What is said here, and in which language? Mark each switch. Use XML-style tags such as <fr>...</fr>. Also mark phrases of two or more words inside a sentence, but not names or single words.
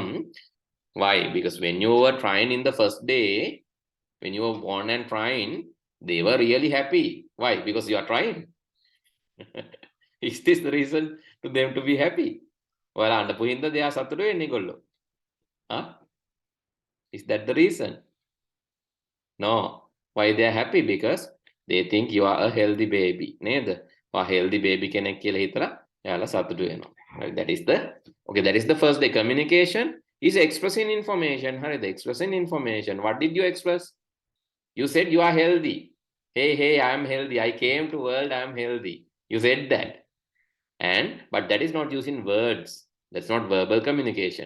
<en>Why? Because when you were trying in the first day, when you were born and trying, they were really happy. Why? Because you are trying. Is this the reason to them to be happy? Well, and they are</en> <si>සතුටු වෙන්නේ ඒගොල්ලෝ.</si> <en>Is that the reason? No. Why they are happy? Because they think you are a healthy baby.</en> <si>Neda.</si> <en>A healthy baby</en> <si>කෙනෙක් කියලා හිතලා එයාලා සතුටු වෙනවා.</si> <en>Right? That is the first day. Communication is expressing information. Hurry, the expressing information. What did you express? You said you are healthy. Hey, I am healthy. I came to world, I am healthy. You said that. But that is not using words. That's not verbal communication.</en>